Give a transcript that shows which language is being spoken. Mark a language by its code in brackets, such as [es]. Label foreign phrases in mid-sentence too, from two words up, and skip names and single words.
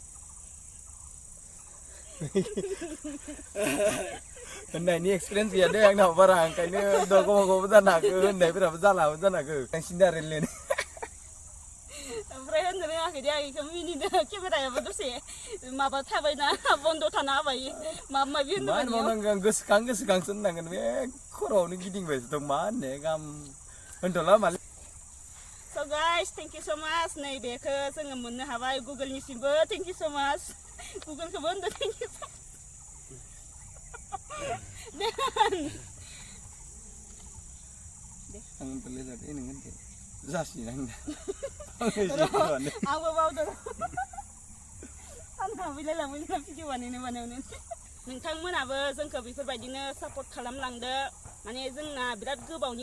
[brx] होननायनि एक्सपिरियेन्स गैया दे आंनाव बारा ओंखायनो गावबागावबो जानो हागौ होननायफोराबो जालाबो जानो हागौ बांसिन रायलायनो ओमफ्राय होननो रोङाखै दे आं बेखौ मिनिनो केमेरायाबो दसे माबा थाबायना बन्द' थाना होबाय माबा माबि होननांगौ गोसोखांसो होननांगोन बे खर'आवनो गिदिंबायसो दं मा होननो गाहाम होनथ'ला माले [en] So guys, thank you so much. [brx] नै बेखौ जोङो मोननो हाबाय गुगोलनिसिमबो [en] thank you so much. [brx] गुगोलखौबो होनदो [en] thank you so much. [brx] आं होनथ'लै जादो नों होनदो जासिगोन आंबो बावदों सानफ्राम बिलायलांबाय जोंना भिडिअ बानायनायावनो नोंथांमोनाबो जोंखौ बेफोरबायदिनो सापर्ट खालामलांदो माने जोंना बिराद गोबावनि